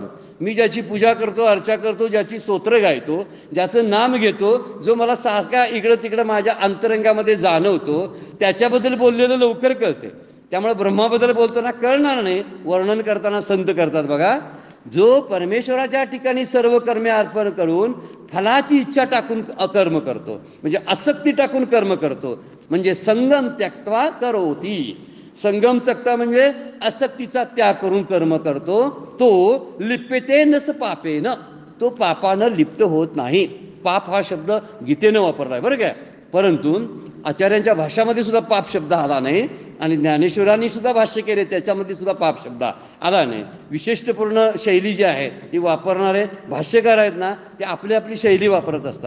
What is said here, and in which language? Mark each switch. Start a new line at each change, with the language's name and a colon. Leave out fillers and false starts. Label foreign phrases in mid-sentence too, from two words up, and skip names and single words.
Marathi: मी ज्याची पूजा करतो, अर्चा करतो, ज्याची स्तोत्र गायतो, ज्याचं नाम घेतो, जो मला सारखा इकडं तिकडं माझ्या अंतरंगामध्ये जाणवतो, त्याच्याबद्दल बोललेलं लवकर कळते. त्यामुळे ब्रह्माबद्दल बोलताना कळणार नाही. वर्णन करताना संत करतात बघा, जो परमेश्वराच्या ठिकाणी सर्व कर्मे अर्पण करून फलाची इच्छा टाकून कर्म करतो, म्हणजे आसक्ती टाकून कर्म करतो, म्हणजे
Sanskrit: संगम त्यक्त्वा करोति. संगम त्यक्ता
Marathi: म्हणजे आसक्तीचा त्याग करून कर्म करतो, तो
Sanskrit: लिप्यतेन स पापेन,
Marathi: तो पापानं लिप्त होत नाही. पाप हा शब्द गीतेनं वापरलाय बरं काय. परंतु आचार्यांच्या भाषामध्ये सुद्धा पाप शब्द आला नाही आणि ज्ञानेश्वरांनी सुद्धा भाष्य केले त्याच्यामध्ये सुद्धा पाप शब्द आला नाही. विशिष्टपूर्ण शैली जी आहे ती वापरणारे भाष्यकार आहेत ना, ते आपली आपली शैली वापरत असतात.